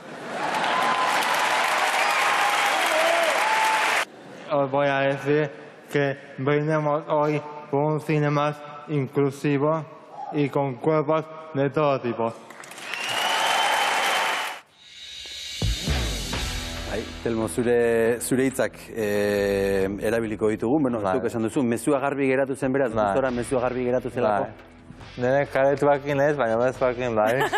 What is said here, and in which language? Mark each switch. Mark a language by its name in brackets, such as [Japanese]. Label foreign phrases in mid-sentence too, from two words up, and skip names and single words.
[Spanish] Os voy a decir que brindemos hoy por un cine más inclusivo y con cuerpos de todo tipo. [Basque] Telmo, zure hitzak erabiliko ditugu, zuk esan duzu, mezua garbi geratu zen beraz, gustora mezua garbi geratu zelako. Nire karetuakin ez, baina mezuakin bai.